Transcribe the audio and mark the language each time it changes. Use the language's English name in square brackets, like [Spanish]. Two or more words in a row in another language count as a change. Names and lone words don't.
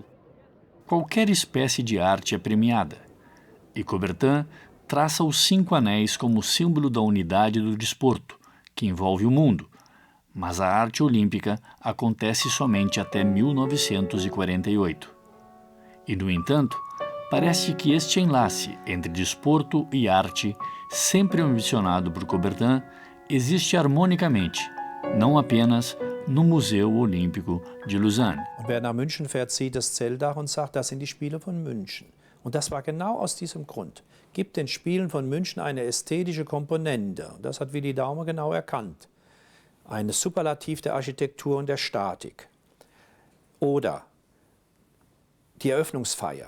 [Portuguese] Qualquer espécie de arte é premiada, e Coubertin traça os 5 anéis como símbolo da unidade do desporto, que envolve o mundo, mas a arte olímpica acontece somente até 1948. E, no entanto, parece que este enlace entre desporto e arte, sempre ambicionado por Coubertin, existe harmonicamente, não apenas no Museu Olímpico de Lausanne. [German] Und wer nach München fährt, sieht das Zeltdach und sagt, das sind die Spiele von München. Und das war genau aus diesem Grund. Gibt den Spielen von München eine ästhetische Komponente. Und das hat Willi Daumer genau erkannt. Eine Superlativ der Architektur und der Statik. Oder die Eröffnungsfeier.